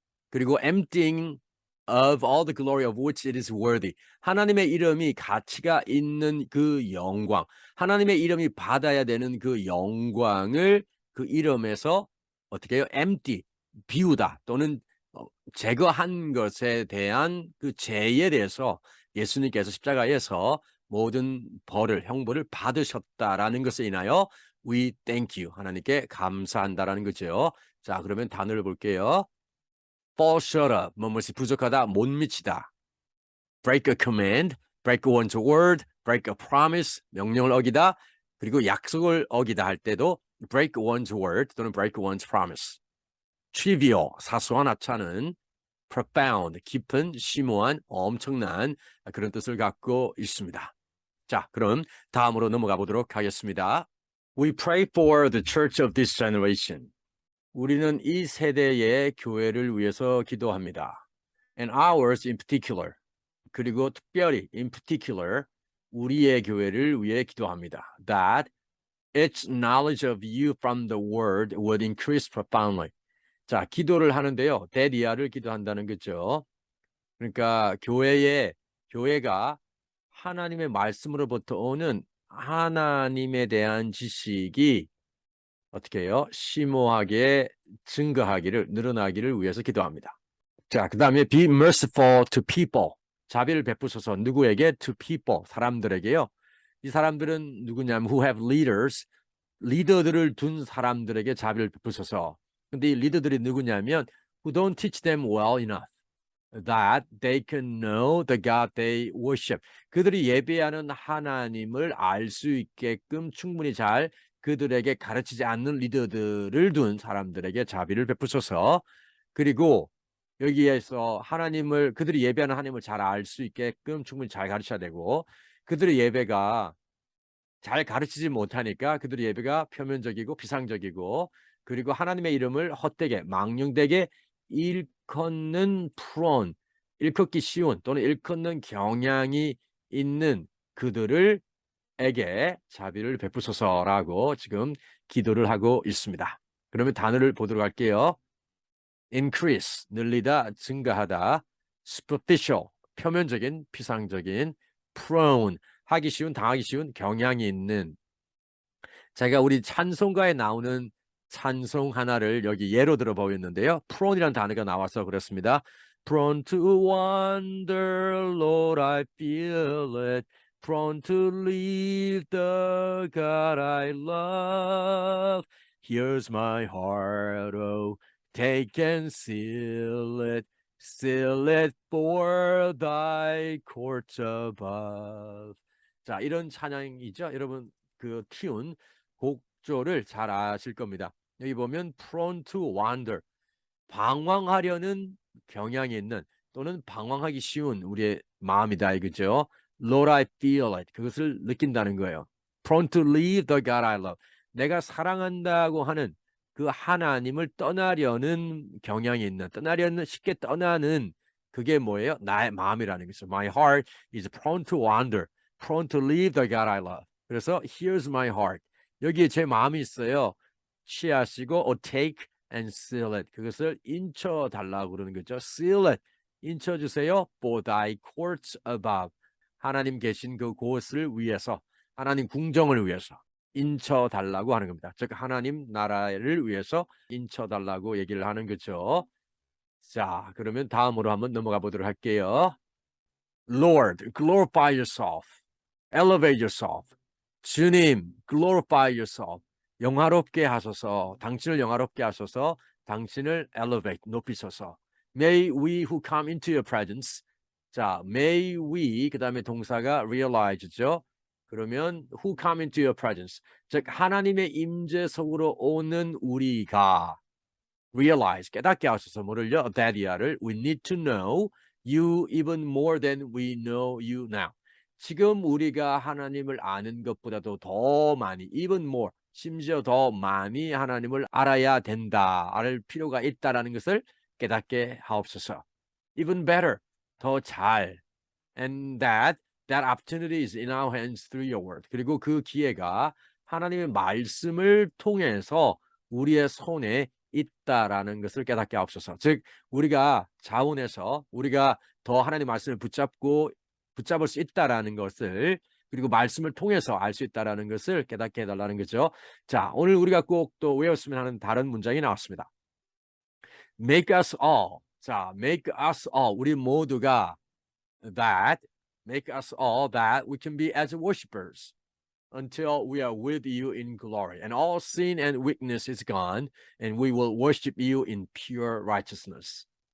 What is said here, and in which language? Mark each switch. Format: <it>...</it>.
<en>그리고 emptying of all the glory of which it is worthy.</en> <ko>하나님의 이름이 가치가 있는 그 영광, 하나님의 이름이 받아야 되는 그 영광을 그 이름에서 어떻게 해요? empty, 비우다 또는 제거한 것에 대한 그 죄에 대해서 예수님께서 십자가에서 모든 벌을, 형벌을 받으셨다라는 것에 인하여</ko> <en>we thank you,</en> <ko>하나님께 감사한다라는 거죠. 자, 그러면 단어를 볼게요.</ko> <en>fall short of,</en> <ko>뭐뭐이 부족하다, 못 미치다.</ko> <en>break a command, break one's word, break a promise,</en> <ko>명령을 어기다. 그리고 약속을 어기다 할 때도</ko> <en>break one's word</en> <ko>또는</ko> <en>break one's promise.</en> <ko>trivial, 사소한 하찮은, profound, 깊은, 심오한, 엄청난 그런 뜻을 갖고 있습니다. 자, 그럼 다음으로 넘어가 보도록 하겠습니다.</ko> <en>We pray for the church of this generation.</en> <ko>우리는 이 세대의 교회를 위해서 기도합니다.</ko> <en>And ours in particular.</en> <ko>그리고 특별히 in particular 우리의 교회를 위해 기도합니다.</ko> <en>That its knowledge of you from the word would increase profoundly.</en> <ko>자, 기도를 하는데요. 데디아를 기도한다는 거죠. 그러니까 교회가 하나님의 말씀으로부터 오는 하나님에 대한 지식이 어떻게 해요? 심오하게 증거하기를, 늘어나기를 위해서 기도합니다. 자, 그 다음에</ko> <en>be merciful to people.</en> <ko>자비를 베푸소서. 누구에게?</ko> <en>to people.</en> <ko>사람들에게요. 이 사람들은 누구냐면</ko> <en>who have leaders.</en> <ko>리더들을 둔 사람들에게 자비를 베푸소서. 근데 이 리더들이 누구냐면</ko> <en>who don't teach them well enough that they can know the God they worship.</en> <ko>그들이 예배하는 하나님을 알 수 있게끔 충분히 잘 그들에게 가르치지 않는 리더들을 둔 사람들에게 자비를 베푸소서. 그리고 여기에서 그들이 예배하는 하나님을 잘 알 수 있게끔 충분히 잘 가르쳐야 되고, 그들의 예배가 잘 가르치지 못하니까 그들의 예배가 표면적이고 비상적이고, 그리고 하나님의 이름을 헛되게 망령되게 일컫는 프론, 일컫기 쉬운 또는 일컫는 경향이 있는 그들에게 자비를 베푸소서라고 지금 기도를 하고 있습니다. 그러면 단어를 보도록 할게요. increase, 늘리다, 증가하다. superficial, 표면적인, 피상적인. prone, 하기 쉬운, 당하기 쉬운, 경향이 있는. 제가 우리 찬송가에 나오는 찬송 하나를 여기 예로 들어 보였는데요. prone이라는 단어가 나와서 그렇습니다.</ko> <en>prone to wander, Lord, I feel it. prone to leave the God I love. Here's my heart, oh, take and seal it for thy courts above.</en> <ko>자, 이런 찬양이죠. 여러분 그 튠, 곡조를 잘 아실 겁니다. 여기 보면</ko> <en>prone to wander,</en> <ko>방황하려는 경향이 있는 또는 방황하기 쉬운 우리의 마음이다 이거죠.</ko> <en>Lord, I feel it.</en> <ko>그것을 느낀다는 거예요.</ko> <en>prone to leave the God I love.</en> <ko>내가 사랑한다고 하는 그 하나님을 떠나려는 경향이 있는, 쉽게 떠나는 그게 뭐예요? 나의 마음이라는 거죠.</ko> <en>My heart is prone to wander, prone to leave the God I love. 그래서 here's my heart.</en> <ko>여기에 제 마음이 있어요. 취하시고</ko> <en>take and seal it.</en> <ko>그것을 인쳐달라고 그러는 거죠.</ko> <en>seal it.</en> <ko>인쳐주세요.</ko> <en>for thy courts above.</en> <ko>하나님 계신 그 곳을 위해서, 하나님 궁정을 위해서 인쳐달라고 하는 겁니다. 즉 하나님 나라를 위해서 인쳐달라고 얘기를 하는 거죠. 자, 그러면 다음으로 한번 넘어가 보도록 할게요.</ko> <en>Lord, glorify yourself. Elevate yourself.</en> <ko>주님,</ko> <en>glorify yourself.</en> <ko>영화롭게 하소서. 당신을 영화롭게 하소서. 당신을 elevate, 높이소서.</ko> <en>May we who come into your presence.</en> <ko>자,</ko> <en>may we,</en> <ko>그 다음에 동사가 realize죠. 그러면</ko> <en>who come into your presence.</en> <ko>즉 하나님의 임재 속으로 오는 우리가 realize, 깨닫게 하소서. 뭐를요?</ko> <en>that이야를 we need to know you even more than we know you now.</en> <ko>지금 우리가 하나님을 아는 것보다도 더 많이,</ko> <en>even more,</en> <ko>심지어 더 많이 하나님을 알아야 된다, 알 필요가 있다라는 것을 깨닫게 하옵소서.</ko> <en>Even better,</en> <ko>더 잘.</ko> <en>And that opportunity is in our hands through your word.</en> <ko>그리고 그 기회가 하나님의 말씀을 통해서 우리의 손에 있다라는 것을 깨닫게 하옵소서. 즉 우리가 자원해서 우리가 더 하나님의 말씀을 붙잡을 수 있다라는 것을, 그리고 말씀을 통해서 알 수 있다라는 것을 깨닫게 해달라는 거죠. 자, 오늘 우리가 꼭 또 외웠으면 하는 다른 문장이 나왔습니다.</ko> <en>Make us all. 자, make us all.</en> <ko>우리 모두가</ko> <en>make us all that we can be as worshipers until we are with you in glory. And all sin and weakness is gone, and we will worship you in pure righteousness.</en>